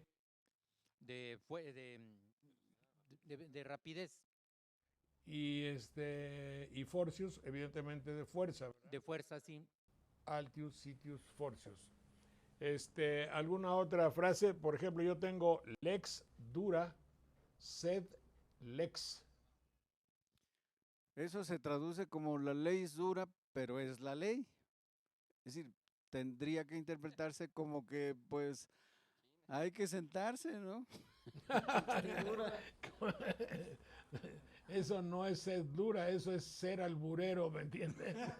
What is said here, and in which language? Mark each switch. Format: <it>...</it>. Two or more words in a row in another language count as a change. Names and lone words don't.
<es>de rapidez, Y Fortius, evidentemente, de fuerza, ¿verdad? de fuerza, sí.</es> <la>Altius, Citius, Fortius.</la> <es>¿Alguna otra frase? Por ejemplo, yo tengo</es> <la>lex dura, sed lex.</la> <es>Eso se traduce como la ley es dura, pero es la ley. Es decir, tendría que interpretarse como que, pues, hay que sentarse, ¿no? Eso no es ser dura, eso es ser alburero, ¿me entiendes?</es>